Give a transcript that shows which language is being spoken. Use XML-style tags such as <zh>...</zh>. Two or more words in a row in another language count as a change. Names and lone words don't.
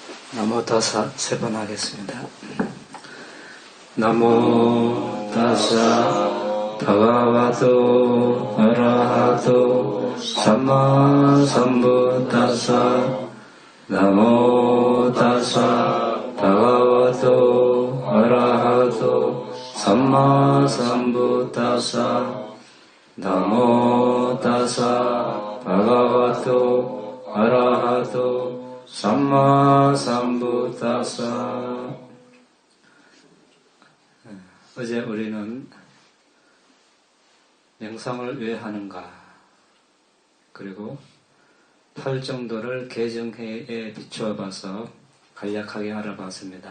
<pi>나모 다사</pi> <ko>세 번 하겠습니다.</ko> <pi>나모 다사 바가와토 아라하토 삼마 삼부타사 나모 다사 바가와토 아라하토 삼마 삼부타사 나모 다사 바가와토 아라하토 삼마 삼부타사.</pi> <ko>어제 우리는 명상을 왜 하는가, 그리고 팔정도를 개정해에 비추어 봐서 간략하게 알아봤습니다.</ko>